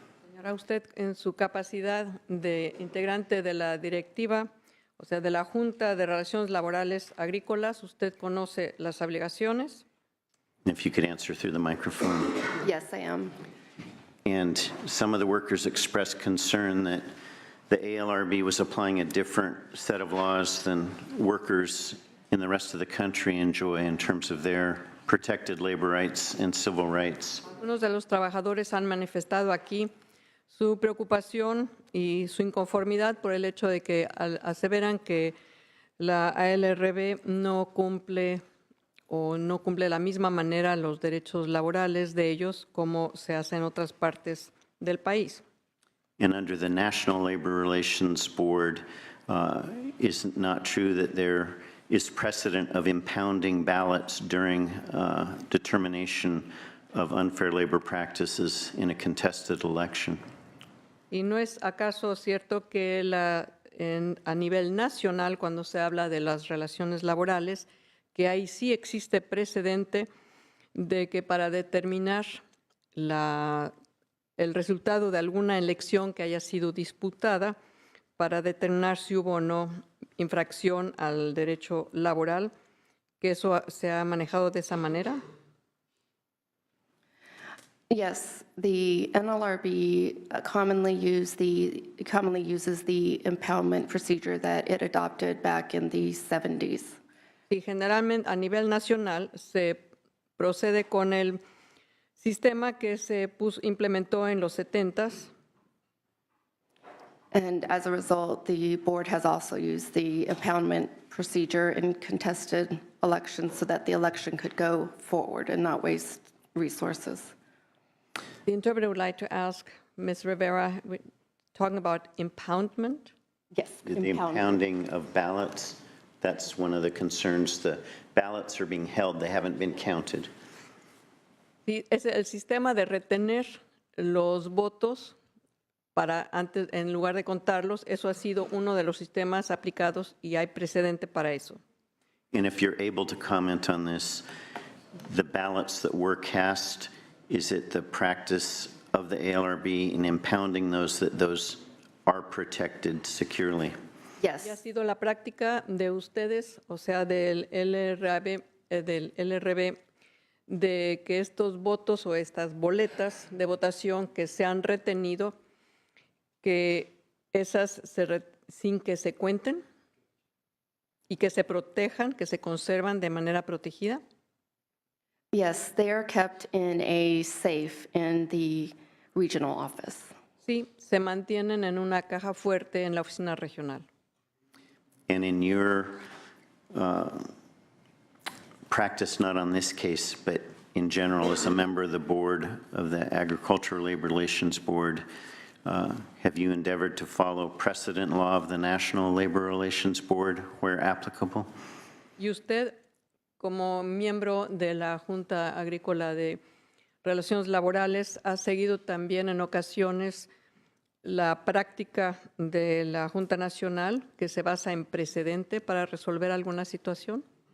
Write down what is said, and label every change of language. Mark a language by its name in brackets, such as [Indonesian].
[Spanish] Señora, usted en su capacidad de integrante de la directiva, o sea, de la Junta de Relaciones Laborales Agrícolas, ¿usted conoce las obligaciones? [English] If you could answer through the microphone. Yes, I am. And some of the workers expressed concern that the ALRB was applying a different set of laws than workers in the rest of the country enjoy in terms of their protected labor rights and civil rights. [Spanish] Algunos de los trabajadores han manifestado aquí su preocupación y su inconformidad por el hecho de que aseveran que la ALRB no cumple de la misma manera los derechos laborales de ellos como se hace en otras partes del país. [English] And under the National Labor Relations Board, is it not true that there is precedent of impounding ballots during determination of unfair labor practices in a contested election? [Spanish] ¿Y no es acaso cierto que a nivel nacional, cuando se habla de las relaciones laborales, que ahí sí existe precedente de que para determinar el resultado de alguna elección que haya sido disputada, para determinar si hubo o no infracción al derecho laboral, que eso se ha manejado de esa manera? [English] Yes, the NLRB commonly uses the impoundment procedure that it adopted back in the 70s. [Spanish] Y generalmente a nivel nacional se procede con el sistema que se implementó en los 70s. [English] And as a result, the board has also used the impoundment procedure in contested elections so that the election could go forward and not waste resources. The interpreter would like to ask Ms. Rivera, talking about impoundment? Yes, the impounding of ballots. That's one of the concerns. The ballots are being held. They haven't been counted. [Spanish] Es el sistema de retener los votos para antes, en lugar de contarlos. Eso ha sido uno de los sistemas aplicados y hay precedente para eso. [English] And if you're able to comment on this, the ballots that were cast, is it the practice of the ALRB in impounding those that those are protected securely? Yes. [Spanish] Y ha sido la práctica de ustedes, o sea, del LRB, de que estos votos o estas boletas de votación que se han retenido, que esas sin que se cuenten y que se protejan, que se conservan de manera protegida. [English] Yes, they are kept in a safe in the regional office. [Spanish] Sí, se mantienen en una caja fuerte en la oficina regional. [English] And in your practice, not on this case, but in general, as a member of the board of the Agricultural Labor Relations Board, have you endeavored to follow precedent law of the National Labor Relations Board where applicable? [Spanish] ¿Y usted, como miembro de la Junta Agrícola de Relaciones Laborales, ha seguido también en ocasiones la práctica de la Junta Nacional que se basa en precedente para resolver alguna situación?